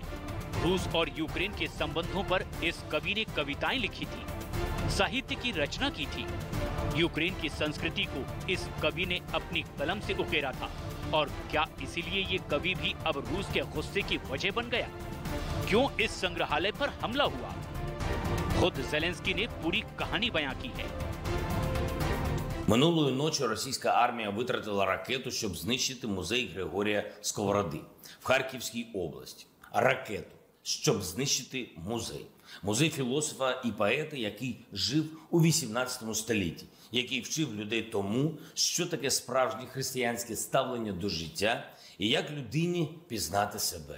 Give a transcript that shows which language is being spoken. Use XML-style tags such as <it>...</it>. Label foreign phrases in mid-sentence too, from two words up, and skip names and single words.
<hi>रूस और यूक्रेन के संबंधों पर इस कवि ने कविताएं लिखी थी, साहित्य की रचना की थी। यूक्रेन की संस्कृति को इस कवि ने अपनी कलम से उकेरा था। और क्या इसीलिए ये कभी भी अब रूस के गुस्से की वजह बन गया? क्यों इस संग्रहालय पर हमला हुआ? खुद ज़ेलेंस्की ने पूरी कहानी बयां की है।</hi> <uk>Минулої ночі російська армія витратила ракету, щоб знищити музей Григорія Сковороди в Харківській області. Ракету, щоб знищити музей. Музей філософа і поета, який жив у 18 столітті, який вчив людей тому, що таке справжнє християнське ставлення до життя і як людині пізнати себе.</uk>